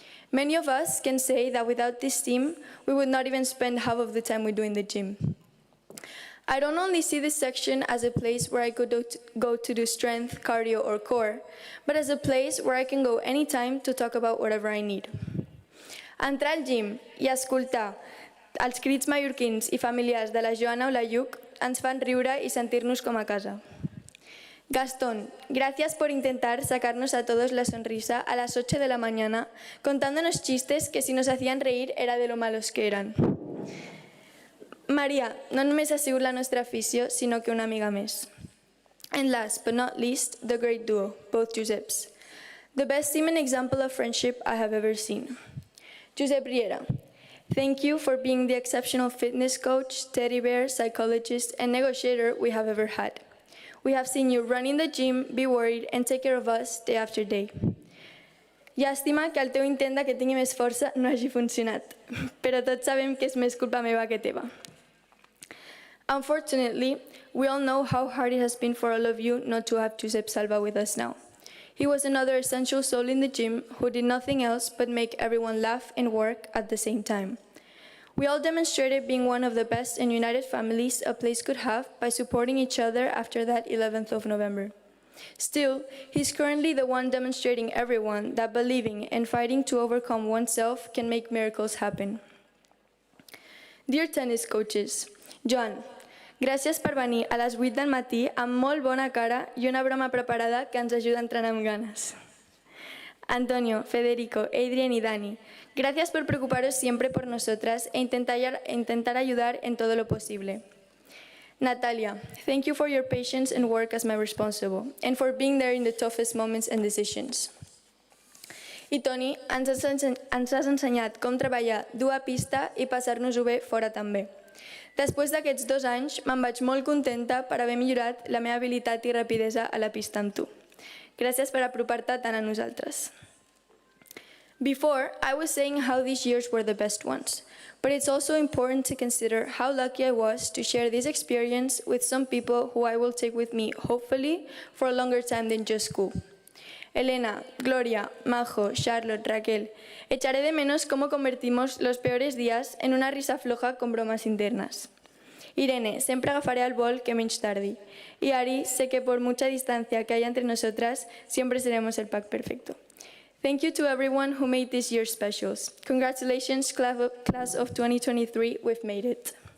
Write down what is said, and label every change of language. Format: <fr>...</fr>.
<en>Many of us can say that without this team, we would not even spend half of the time we do in the gym. I don't only see this section as a place where I could go to do strength, cardio, or core, but as a place where I can go anytime to talk about whatever I need.</en> <ca>Entrar al gym i escoltar els crits mallorquins i familiars de la Joana o la Lluc ens fan riure i sentir-nos com a casa.</ca> <es>Gastón, gracias por intentar sacarnos a todos la sonrisa a las 8 de la mañana, contándonos chistes que si nos hacían reír era de lo malos que eran.</es> <ca>Maria, no només ha sigut la nostra afició, sinó que una amiga més.</ca> <en>And last but not least, the great duo, both Joseps. The best team and example of friendship I have ever seen. Josep Riera, thank you for being the exceptional fitness coach, teddy bear, psychologist, and negotiator we have ever had. We have seen you run in the gym, be worried, and take care of us day after day. Llàstima que el teu intent que tingui més força no hagi funcionat, però tots sabem que és més culpa meva que teva. Unfortunately, we all know how hard it has been for all of you not to have Josep Salva with us now. He was another essential soul in the gym who did nothing else but make everyone laugh and work at the same time. We all demonstrated being one of the best and united families a place could have by supporting each other after that 11th of November. Still, he's currently the one demonstrating everyone that believing and fighting to overcome oneself can make miracles happen. Dear tennis coaches,</en> <ca>Joan, gràcies per venir a les 8 del matí amb molt bona cara i una broma preparada que ens ajuda a entrenar amb ganes.</ca> <es>Antonio, Federico, Adrián y Dani, gracias por preocuparos siempre por nosotras e intentar ayudar en todo lo posible.</es> <en>Natalia, thank you for your patience and work as my responsible, and for being there in the toughest moments and decisions.</en> <ca>I Toni, ens has ensenyat com treballar dur a pista i passar-nos-ho bé fora també. Després d'aquests 2 anys, me'n vaig molt contenta per haver millorat la meva habilitat i rapidesa a la pista amb tu. Gràcies per apropar-te tant a nosaltres.</ca> <en>Before, I was saying how these years were the best ones, but it's also important to consider how lucky I was to share this experience with some people who I will take with me, hopefully, for a longer time than just school.</en> <es>Elena, Gloria, Majo, Charlotte, Raquel, echaré de menos cómo convertimos los peores días en una risa floja con bromas internas. Irene, siempre</es> <ca>agafaré al vol que menys tardi.</ca> <es>Y Ari, sé que por mucha distancia que haya entre nosotras, siempre seremos el pack perfecto.</es> <en>Thank you to everyone who made this year specials. Congratulations, class of 2023, we've made it.</en>